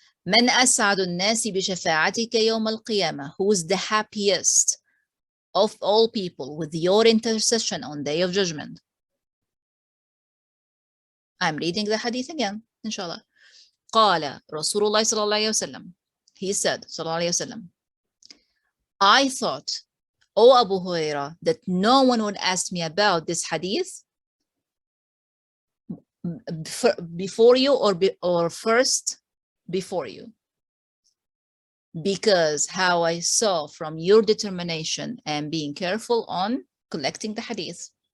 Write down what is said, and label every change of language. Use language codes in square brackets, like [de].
[ar] من أسعد الناس بشفاعتك يوم القيامة. [en] Who is the happiest of all people with your intercession on Day of Judgment? I'm reading the hadith again, inshallah. [ar] قال رسول الله صلى الله عليه وسلم. [en] He said, صلى الله عليه وسلم, I thought, O Abu Hurairah, that no one would ask me about this hadith before you or first before you, because how I saw from your determination and being careful on collecting the hadith.